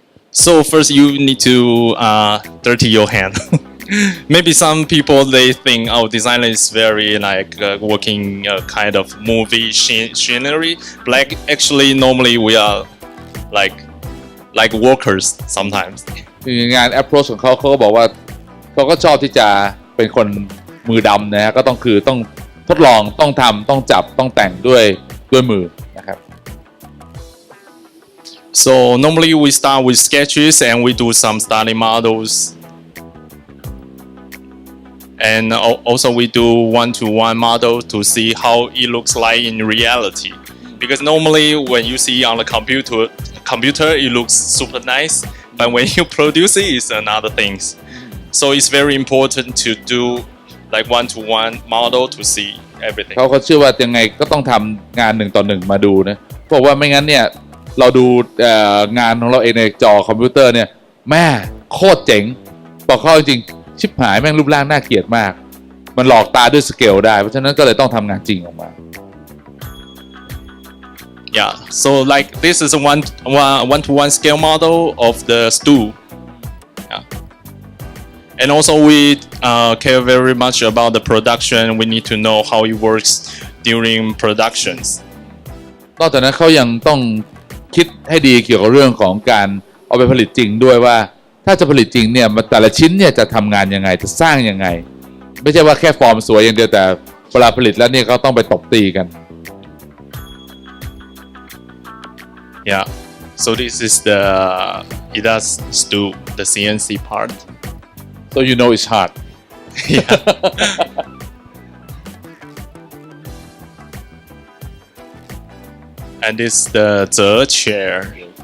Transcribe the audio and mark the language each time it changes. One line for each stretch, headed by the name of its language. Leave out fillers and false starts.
English: So first, you need to dirty your hand. Maybe some people they think, oh, designer is very like working kind of movie scenery. But like actually, normally we are like workers sometimes.
Thai: คืองาน approach ของเขาก็บอกว่าเขาก็ชอบที่จะเป็นคนมือดำนะฮะก็ต้องทดลองต้องทำต้องจับต้องแต่งด้วยมือนะครับ
English: So normally we start with sketches and we do some starting models. And also we do one-to-one model to see how it looks like in reality. Because normally when you see on the computer it looks super nice, but when you produce it, it's another things. So it's very important to do like one-to-one model to see everything.
Thai: เขาเชื่อว่ายังไงก็ต้องทำงาน1 ต่อ 1มาดูนะเพราะว่าไม่งั้นเนี่ยเราดูงานของเราเองในจอคอมพิวเตอร์เนี่ยแม่โคตรเจ๋งบอกเขาจริงชิบหายแม่งรูปร่างน่าเกลียดมากมันหลอกตาด้วยสเกลได้เพราะฉะนั้นก็เลยต้องทำงานจริงออกมา
English: Yeah, so like this is a one-to-one scale model of the stool. Yeah. And also we care very much about the production. We need to know how it works during productions.
Thai: นอกจากนั้นเขายังต้องคิดให้ดีเกี่ยวกับเรื่องของการเอาไปผลิตจริงด้วยว่าถ้าจะผลิตจริงเนี่ยแต่ละชิ้นเนี่ยจะทำงานยังไงจะสร้างยังไงไม่ใช่ว่าแค่ฟอร์มสวยอย่างเดียวแต่เวลาผลิตแล้วเนี่ยเขาต้องไปตบตีกัน
English: Yeah. So this is the IDA's stool, the CNC part. so you know it's hard Yeah. And this is the Zhe chair.